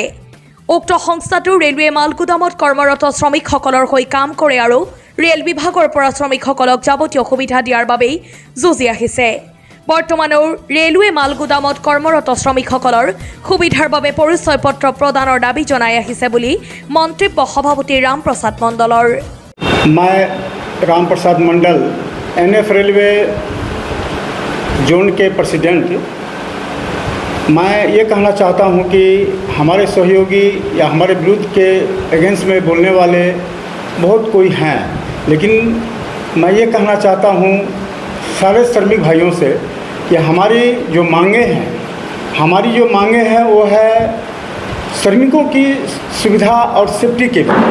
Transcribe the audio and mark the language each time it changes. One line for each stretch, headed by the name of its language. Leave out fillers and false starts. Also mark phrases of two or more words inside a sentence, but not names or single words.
Assamese: উক্ত সংস্থাটো ৰেলৱে মালগুদামত কৰ্মৰত শ্ৰমিকসকলৰ হৈ কাম কৰে আৰু ৰেল বিভাগৰ পৰা শ্ৰমিকসকলক যাৱতীয় সুবিধা দিয়াৰ বাবেই যুঁজি আহিছে। বৰ্তমানৰ ৰেলৱে মালগুদামত কৰ্মৰত শ্ৰমিকসকলৰ সুবিধাৰ বাবে পৰিচয় পত্ৰ প্ৰদানৰ দাবী জনাই আহিছে বুলি মন্তব্য সভাপতি ৰামপ্ৰসাদ মণ্ডলৰ।
Hindi: मैं रामप्रसाद मंडल एनएफ रेलवे जोन के प्रेसिडेंट, मैं ये कहना चाहता हूँ कि हमारे सहयोगी या हमारे विरुद्ध के अगेंस्ट में बोलने वाले बहुत कोई हैं, लेकिन मैं ये कहना चाहता हूँ सारे श्रमिक भाइयों से कि हमारी जो मांगे हैं वो है श्रमिकों की सुविधा और सेफ्टी के लिए।